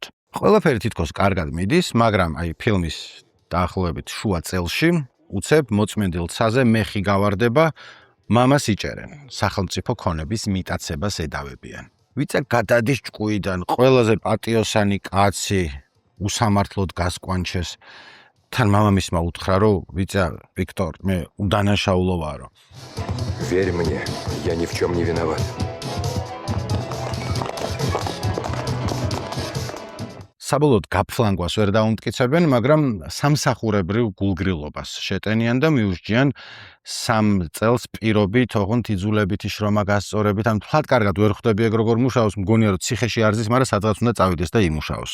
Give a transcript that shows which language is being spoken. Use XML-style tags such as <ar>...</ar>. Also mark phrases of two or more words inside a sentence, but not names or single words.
<ka>ყველაფერი თითქოს კარგად მიდის, მაგრამ აი ფილმის დაახლოებით შუა წელში უცებ მოწმენდილ ცაზე მეხი გავარდება, მამას იჭერენ, სახელმწიფო ქონების მიტაცებას ედავებიან. ვიწა გადადის ჭკუიდან, ყველაზე პატიოსანი კაცი უსამართლოდ გასკვანჩეს. თან მამამისმა უთხრა, რომ ვიწა ვიქტორ, მე უდანაშაულო ვარო.</ka> <ru>Верь мне, я ни в чем не виноват.</ru> <ka>საბოლოოდ გაფლანგვას ვერ დაუმტკიცებენ, მაგრამ სამსახურებრივ გულგრილობას შეტენიან და მიუსჯიან 3 წელს პირობით, ოღონდ იძულებითი შრომა გასწორებით, ან თვალ კარგად ვერ ხვდები ეგ როგორ მუშაობს, მგონია რომ ციხეში არ ზის, მაგრამ სადღაც უნდა წავიდეს და იმუშაოს.</ka>